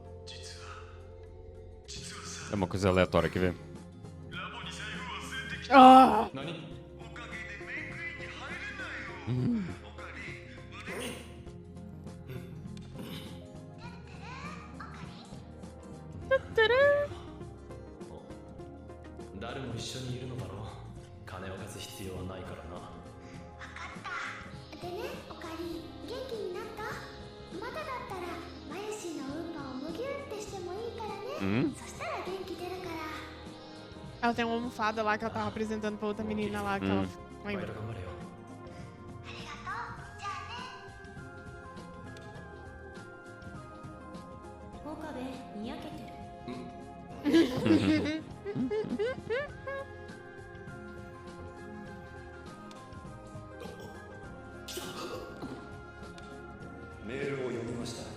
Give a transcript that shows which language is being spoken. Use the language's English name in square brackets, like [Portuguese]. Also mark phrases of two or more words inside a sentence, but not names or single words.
[Portuguese] É uma coisa aleatória, quer ver? Ah! [Japanese] 何？誰も一緒にいるのだろう。金を貸す必要はないからな。でね、おかり、元気になった？まだだったらマユシーのウンパをむぎゅってしてもいいからね。そしたら元気出るから。 [Portuguese] Ela tem uma almofada lá que ela tava apresentando pra outra menina lá que ela [Japanese] バイト [Portuguese] lembra. [Japanese] 頑張れよ。ありがとう。じゃあね。岡部にやけてる。メールを読みました。